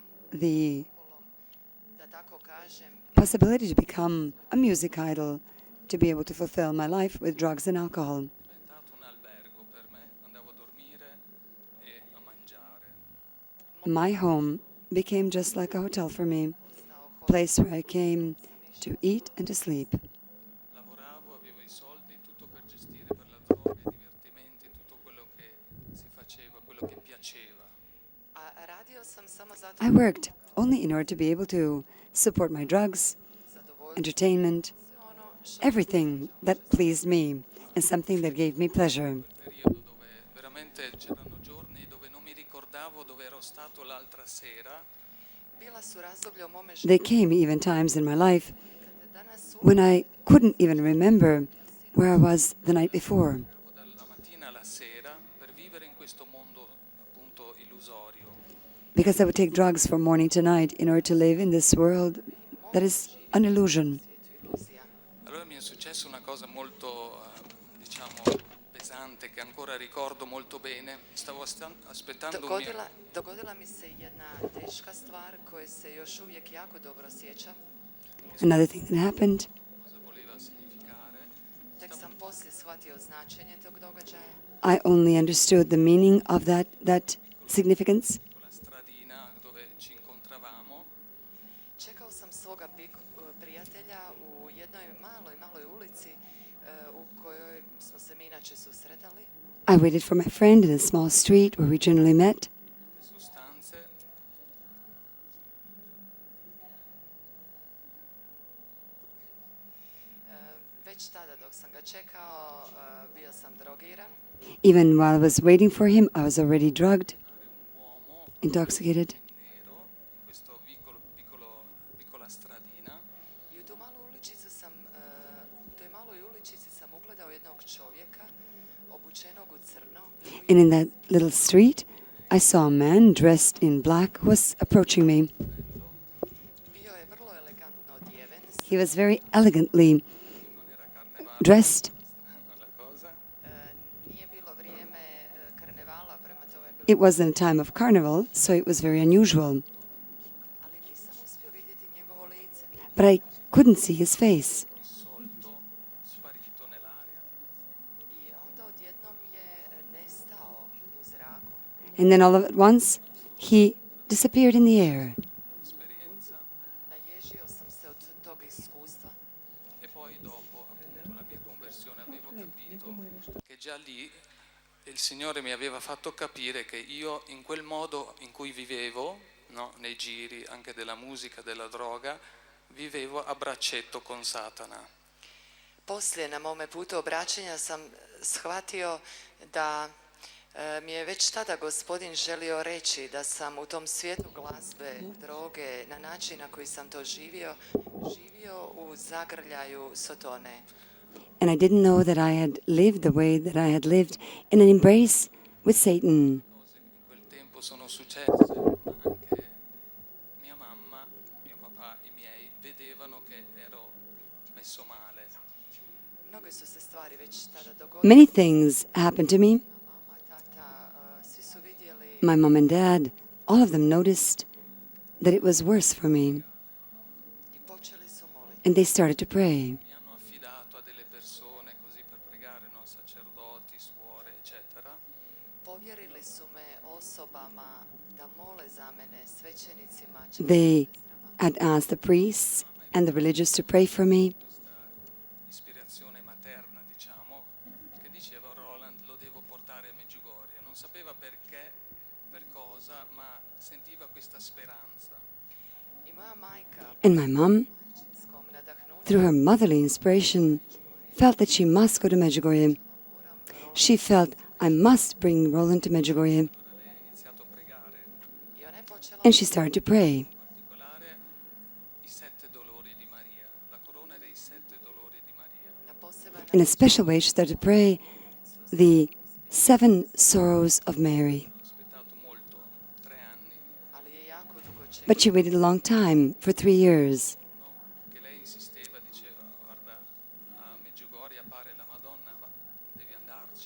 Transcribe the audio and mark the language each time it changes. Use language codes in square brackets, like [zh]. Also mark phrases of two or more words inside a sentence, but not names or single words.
[en] the possibility to become a music idol, to be able to fulfill my life with drugs and alcohol. My home became just like a hotel for me, a place where I came to eat and to sleep. [it] Lavoravo, avevo i soldi, tutto per gestire per la droga, i divertimenti, tutto quello che si faceva, quello che piaceva. [en] I worked only in order to be able to support my drugs, entertainment, everything that pleased me and something that gave me pleasure. [it] Periodo dove veramente c'erano giorni dove non mi ricordavo dove ero stato l'altra sera. [en] There came even times in my life when I couldn't even remember where I was the night before, [it] Dalla mattina alla sera per vivere in questo mondo appunto illusorio. [en] because I would take drugs from morning to night in order to live in this world that is an illusion. [it] Allora mi è successa una cosa molto, diciamo, pesante che ancora ricordo molto bene. Stavo aspettando un mio... [hr] Dogodila mi se jedna teška stvar koje se još uvijek jako dobro sjećam. [en] Another thing that happened, [it] Cosa voleva significare? [hr] Tek sam poslije shvatio značenje tog događaja. [en] I only understood the meaning of that significance. [it] Con la stradina dove ci incontravamo. [hr] Čekao sam svoga prijatelja u jednoj maloj ulici u kojoj smo se mi inače susretali. [en] I waited for my friend in a small street where we generally met. [it] Le sostanze. [hr] Već tada dok sam ga čekao bio sam drogiran. [en] Even while I was waiting for him, I was already drugged, intoxicated. [it] Nero in questo piccola stradina. [hr] I u toj maloj uličici sam ugledao jednog čovjeka obučenog u crno. [en] And in that little street, I saw a man dressed in black who was approaching me. [hr] Bio je vrlo elegantno odjeven. [en] He was very elegantly dressed. [it] La cosa. [hr] Nije bilo vrijeme karnevala, prema tome je bilo, [en] It wasn't a time of carnival, so it was very unusual. [hr] ali nisam uspio vidjeti njegovo lice. [en] But I couldn't see his face. [it] Dissolto, sparito nell'aria. [hr] I onda odjednom je nestao u zraku. [en] And then all at once, he disappeared in the air. [it] Esperienza. [hr] Naježio sam se od tog iskustva. [it] E poi dopo appunto la mia conversione avevo capito che già lì il Signore mi aveva fatto capire che io in quel modo in cui vivevo, no, nei giri anche della musica, della droga, vivevo a braccetto con Satana. [hr] Poslije na mome putu obraćanja sam shvatio da mi je već tada Gospodin želio reći da sam u tom svijetu glazbe, droge, na način na koji sam to živio u zagrljaju Sotone. [en] And I didn't know that I had lived the way that I had lived in an embrace with Satan. [it] Cose che in quel tempo sono successe, ma anche mia mamma, mio papà, i miei vedevano che ero messo male. [hr] Mnoge su se stvari već tada dogodile. [en] Many things happened to me. [hr] Mama, tata, svi su vidjeli [en] My mom and dad, all of them noticed that it was worse for me. [hr] i počeli su moliti. [en] And they started to pray. [it] Mi hanno affidato a delle persone così per pregare, no? Sacerdoti, suore, eccetera. [hr] Povjerili su me osobama da mole za mene, svećenicima. [en] They had asked the priests and the religious to pray for me. [it] Questa ispirazione materna, diciamo, che diceva Roland, lo devo portare a Medjugorje. Non sapeva perché, per cosa, ma sentiva questa speranza. [hr] I moja majka, [en] And my mom, [hr] skom nadahnuću, [en] through her motherly inspiration, felt that she must go to Medjugorje. She felt, I must bring Roland to Medjugorje. [it] Allora lei ha iniziato a pregare, [hr] i ona je počela [en] And she started to pray. [it] in particolare i 7 dolori di Maria, la corona dei 7 dolori di Maria. [hr] na poseban [en] In a special way, she started to pray the 7 sorrows of Mary. [it] Ho aspettato molto, 3 anni, [hr] ali je jako dugo čekala. [en] But she waited a long time, for 3 years. [it] no? Che lei insisteva, diceva, guarda, a Medjugorje appare la Madonna, devi andarci.